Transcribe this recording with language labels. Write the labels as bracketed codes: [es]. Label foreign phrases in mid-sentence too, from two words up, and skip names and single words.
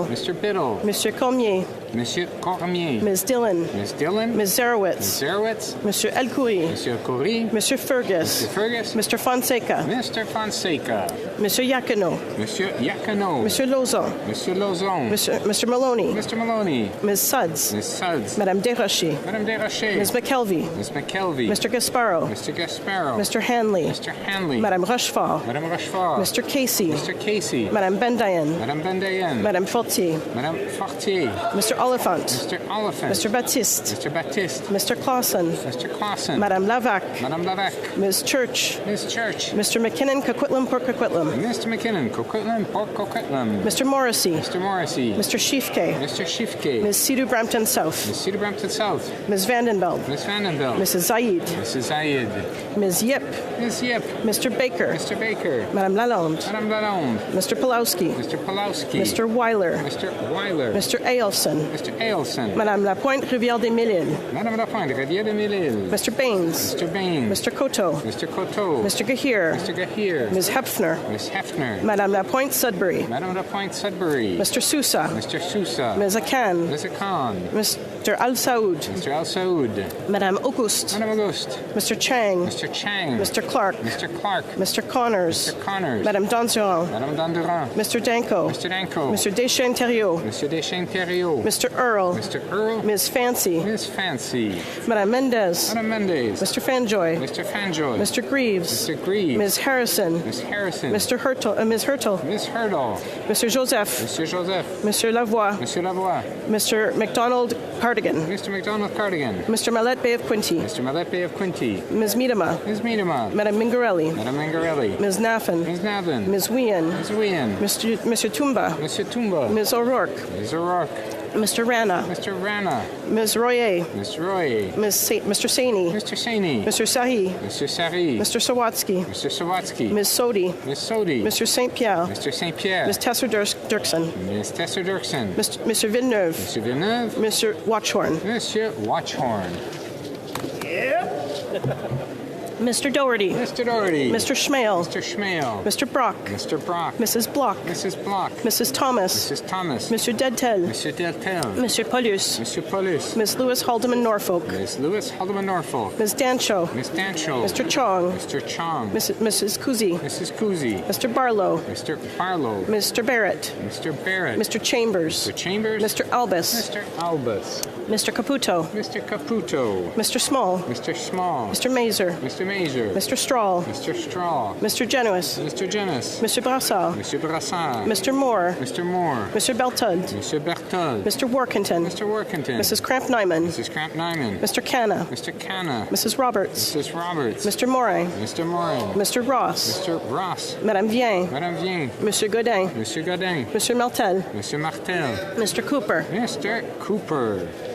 [en] Mr. Biddle. Mr. Cormier. Monsieur Cormier. Ms. Dillon. Ms. Dillon. Ms. Zarowitz. Ms. Zarowitz. Mr. Elkoury. Monsieur Coury. Mr. Fergus. Mr. Fergus. Mr. Fonseca. Mr. Fonseca. Mr. Yakino. Monsieur Yakino. Mr. Lozon. Monsieur Lozon. Mr. Maloney. Mr. Maloney. Ms. Suds. Ms. Suds. Madame Desrochers. Madame Desrochers. Ms. McKelvey. Ms. McKelvey. Mr. Gasparo. Mr. Gasparo. Mr. Hanley. Mr. Hanley. Madame Rochefort. Madame Rochefort. Mr. Casey. Mr. Casey. Madame Bendayen. Madame Bendayen. Madame Fortier. Madame Fortier. Mr. Oliphant. Mr. Oliphant. Mr. Baptiste. Mr. Baptiste. Mr. Clausen. Mr. Clausen. Madame Lavac. Madame Lavac. Ms. Church. Ms. Church. Mr. McKinnon, Coquitlam, Port Coquitlam. Mr. McKinnon, Coquitlam, Port Coquitlam. Mr. Morrissey. Mr. Morrissey. Mr. Schiefke. Mr. Schiefke. Ms. Cedar Brampton South. Ms. Cedar Brampton South. Ms. Vandenbeld. Ms. Vandenbeld. Mrs. Zaid. Mrs. Zayed. Ms. Yip. Ms. Yip. Mr. Baker. Mr. Baker. Madame Lalonde. Madame Lalonde. Mr. Pulowski. Mr. Pulowski. Mr. Weiler. Mr. Weiler. Mr. Ailson. Mr. Ailson. Madame Lapointe, Rivière des Mille-Îles. Madame Lapointe, Rivière des Mille-Îles. Mr. Baines. Mr. Baines. Mr. Coteau. Mr. Coteau. Mr. Gahir. Mr. Gahir. Ms. Hefner. Ms. Hefner. Madame Lapointe, Sudbury. Madame Lapointe, Sudbury. Mr. Sousa. Mr. Sousa. Ms. Akan. Ms. Akan. Mr. Al Saoud. Mr. Al Saoud. Madame Auguste. Madame Auguste. Mr. Chang. Mr. Chang. Mr. Clark. Mr. Clark. Mr. Connors. Mr. Connors. Madame Donduran. Madame Donduran. Mr. Danko. Mr. Danko. Mr. Deschênes-Thériault. Mr. Deschênes-Thériault. Mr. Earl. Mr. Earl. Ms. Fancy. Ms. Fancy. Madame Mendez. Madame Mendez. Mr. Fanjoy. Mr. Fanjoy. Mr. Greaves. Mr. Greaves. Ms. Harrison. Ms. Harrison. Mr. Hurtle. Ms. Hurtle. Ms. Hurdle. Mr. Joseph. Mr. Joseph. Mr. Lavoie. Mr. Lavoie. Mr. McDonald Cardigan. Mr. McDonald Cardigan. Mr. Mallet Bay of Quinty. Mr. Mallet Bay of Quinty. Ms. Miedema. Ms. Miedema. Madame Mingarelli. Madame Mingarelli. Ms. Naffin. Ms. Navin. Ms. Wien. Ms. Wien. Mr. Tumba. Mr. Tumba. Ms. O'Rourke. Ms. O'Rourke. Mr. Rana. Mr. Rana. Ms. Royer. Mr. Royer. Mr. Saini. Mr. Saini. Mr. Sahi. Mr. Sari. Mr. Sawatsky. Mr. Sawatsky. Ms. Sodi. Ms. Sodi. Mr. St. Pierre. Mr. St. Pierre. Ms. Tesser Dirksen. Ms. Tesser Dirksen. Mr. Villeneuve. Mr. Villeneuve. Mr. Watchhorn. Monsieur Watchhorn. Mr. Doherty. Mr. Doherty. Mr. Schmale. Mr. Schmale. Mr. Brock. Mr. Brock. Mrs. Block. Mrs. Block. Mrs. Thomas. Mrs. Thomas. Mr. Dedtel. Mr. Deltel. Mr. Paulus. Mr. Paulus. Ms. Lewis Haldeman Norfolk. Ms. Lewis Haldeman Norfolk. Ms. Dancho. Ms. Dancho. Mr. Chong. Mr. Chong. Mrs. Kuzi. Mrs. Kuzi. Mr. Barlow. Mr. Barlow. Mr. Barrett. Mr. Barrett. Mr. Chambers. Mr. Chambers. Mr. Albus. Mr. Albus. Mr. Caputo. Mr. Caputo. Mr. Small. Mr. Small. Mr. Mazer. Mr. Mazer. Mr. Strahl. Mr. Straw. Mr. Genuis. Mr. Genis. Mr. Brassard. Mr. Brassard. Mr. Moore. Mr. Moore. Mr. Beltud. Mr. Bertud. Mr. Workington. Mr. Workington. Mrs. Cramp-Nyman. Mrs. Cramp-Nyman. Mr. Canna. Mr. Canna. Mrs. Roberts. Mrs. Roberts. Mr. Morin. Mr. Morin. Mr. Ross. Mr. Ross. Madame Vien. Madame Vien. Monsieur Godin. Monsieur Godin. Monsieur Martel. Monsieur Martel. Mr. Cooper. Mr. Cooper.